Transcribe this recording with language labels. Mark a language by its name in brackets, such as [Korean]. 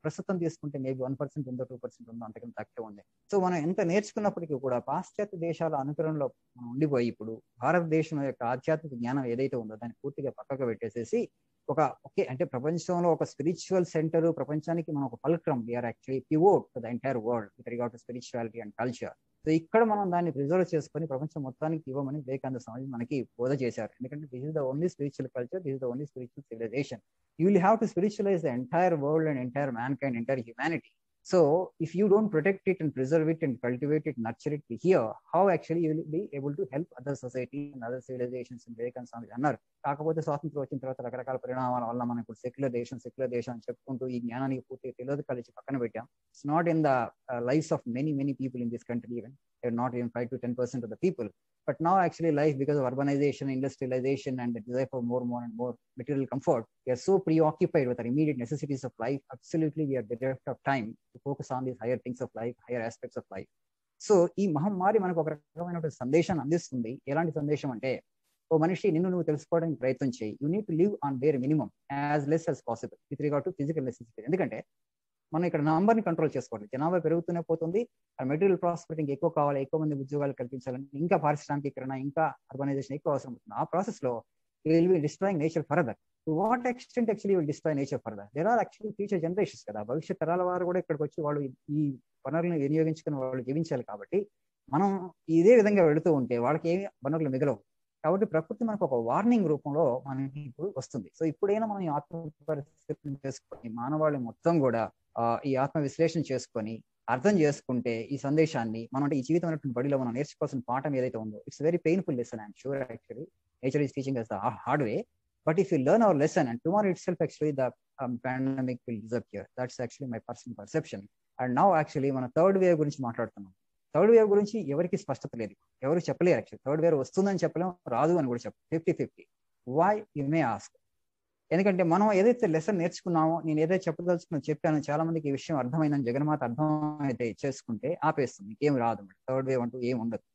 [Telugu] ప్రస్తుతం తీసుకుంటే మేబీ 1% ఉందో 2% ఉందో, అంతకంటే తక్కువ ఉంది. సో మనం ఎంత నేర్చుకున్నప్పటికీ కూడా పాశ్చాత్య దేశాల అనుకరణలో మనం ఉండిపోయి ఇప్పుడు భారతదేశం యొక్క ఆధ్యాత్మిక జ్ఞానం ఏదైతే ఉందో దాన్ని పూర్తిగా పక్కకు పెట్టేసేసి ఓకే అంటే ప్రపంచంలో ఒక స్పిరిచువల్ సెంటర్, ప్రపంచానికి మనం ఒక fulcrum, [English] We are actually pivot to the entire world with regard to spirituality and culture. [Telugu] So ఇక్కడ మనం దాన్ని ప్రిజర్వ్ చేసుకొని ప్రపంచం మొత్తానికి ఇవ్వమని వివేకానంద స్వామి మనకి బోధ చేశారు. ఎందుకంటే [English] This is the only spiritual culture, this is the only spiritual civilization. You will have to spiritualize the entire world and entire mankind, entire humanity. So if you don't protect it and preserve it and cultivate it, nurture it here, how actually you will be able to help other societies and other civilizations in Vivekananda Swami [Telugu] అన్నారు. కాకపోతే స్వాతంత్రం వచ్చిన తర్వాత రకరకాల పరిణామాల వల్ల మనం ఇప్పుడు సెక్యులర్ దేశం అని చెప్పుకుంటూ ఈ జ్ఞానానికి పూర్తిగా తెలియదు కలిసి పక్కన పెట్టాం. [English] It's not in the lives of many people in this country, even not even 5 to 10% of the people. But now actually life, because of urbanization, industrialization and the desire for more and more material comfort, we are so preoccupied with our immediate necessities of life. Absolutely we are bereft of time to focus on these higher things of life, higher aspects of life. [Telugu] So ఈ మహమ్మారి మనకు ఒక రకమైన సందేశాన్ని అందిస్తుంది. ఎలాంటి సందేశం అంటే, ఓ మనిషి నిన్ను నువ్వు తెలుసుకోవడానికి ప్రయత్నం చేయి. [English] You need to live on bare minimum as less as possible with regard to physical necessity. [Telugu] ఎందుకంటే మనం ఇక్కడ నంబర్ని కంట్రోల్ చేసుకోవాలి. జనాభా పెరుగుతూనే పోతుంది. ఆ మెటీరియల్ ప్రాస్పెరిటీ ఇంకా ఎక్కువ కావాలి, ఎక్కువ మంది ఉద్యోగాలు కల్పించాలని, ఇంకా పారిశ్రామికీకరణ, ఇంకా అర్బనైజేషన్ ఎక్కువ అవసరం అవుతుంది. ఆ ప్రాసెస్ లో [English] Will be destroying nature further. To what extent actually will destroy nature further? There are actually future generations [Telugu] కదా, భవిష్యత్ తరాల వారు కూడా ఇక్కడికి వచ్చి వాళ్ళు ఈ వనరులను వినియోగించుకుని వాళ్ళు జీవించాలి. కాబట్టి మనం ఇదే విధంగా వెళుతూ ఉంటే వాళ్ళకి ఏమి వనరులు మిగలవు. కాబట్టి ప్రకృతి మనకు ఒక వార్నింగ్ రూపంలో మనకి ఇప్పుడు వస్తుంది. సో ఇప్పుడైనా మనం ఈ ఆత్మ పరిస్థితిని చేసుకొని మానవాళి మొత్తం కూడా ఈ ఆత్మ విశ్లేషణ చేసుకొని అర్థం చేసుకుంటే ఈ సందేశాన్ని మనం అంటే ఈ జీవితం అనేటువంటి బడిలో మనం నేర్చుకోవాల్సిన పాఠం ఏదైతే ఉందో, [English] It's very painful lesson. I'm sure actually nature is teaching us the hard way, but if you learn our lesson and tomorrow itself actually the pandemic will disappear. That's actually my personal perception. And now actually [Telugu] మన third wave గురించి మాట్లాడుతున్నాం. Third wave గురించి ఎవరికి స్పష్టత లేదు, ఎవరు చెప్పలేరు. Actually third wave వస్తుందని చెప్పలేము, రాదు అని కూడా చెప్పలేము. 50-50. [English] Why you may ask? [Telugu] ఎందుకంటే మనం ఏదైతే లెసన్ నేర్చుకున్నామో, నేను ఏదైతే చెప్పాను, చాలా మందికి ఈ విషయం అర్థమైందని జగన్మాత అర్థం అయితే చేసుకుంటే ఆపేస్తుంది, ఏం రాదు. థర్డ్ వేవ్ అంటూ ఏం ఉండదు.